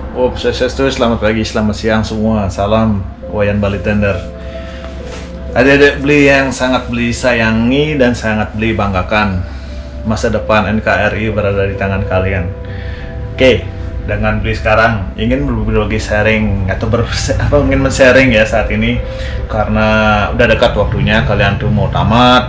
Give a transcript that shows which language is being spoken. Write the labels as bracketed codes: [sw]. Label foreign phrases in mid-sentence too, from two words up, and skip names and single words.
[sa] Om Swastiastu, [id] selamat pagi, selamat siang semua. Salam Wayan Bali Tender. Adik-adik Beli yang sangat Beli sayangi dan sangat Beli banggakan, masa depan NKRI berada di tangan kalian. Oke, dengan Beli sekarang ingin berbagi sharing atau ingin men-sharing ya saat ini, karena udah dekat waktunya kalian tuh mau tamat.